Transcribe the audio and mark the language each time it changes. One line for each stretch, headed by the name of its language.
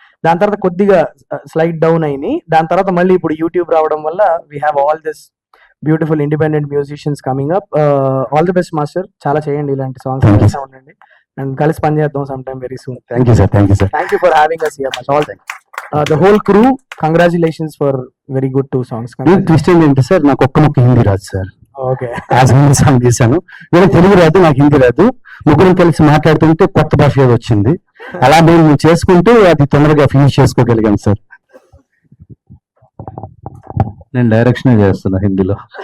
Telugu: దాని తర్వాత కొద్దిగా స్లైడ్ డౌన్ అయినాయి. దాని తర్వాత మళ్ళీ ఇప్పుడు యూట్యూబ్ రావడం వల్ల
English: We have all this beautiful independent musicians coming up. All the best master.
Telugu: చాలా చేయండి ఇలాంటి సాంగ్స్ చేస్తూ ఉండండి. అండ్ కలిసి పని చేద్దాం
English: Some time very soon. Thank you sir. Thank you for having us here. All the whole crew, congratulations for very good 2 songs.
Telugu: Twist ఏంటంటే sir, నాకు ఒక్క ముక్క హిందీ రాదు sir. Okay, as Hindi song చేశాను. వీళ్ళకి తెలుగు రాదు, నాకు హిందీ రాదు. ముగ్గురం కలిసి మాట్లాడుతుంటే కొత్త భాష ఏదో వచ్చింది. అలా మేము చేసుకుంటూ అది తొందరగా ఫినిష్ చేసుకోగలిగాం సార్. నేను డైరెక్షన్ చేస్తున్నా హిందీలో.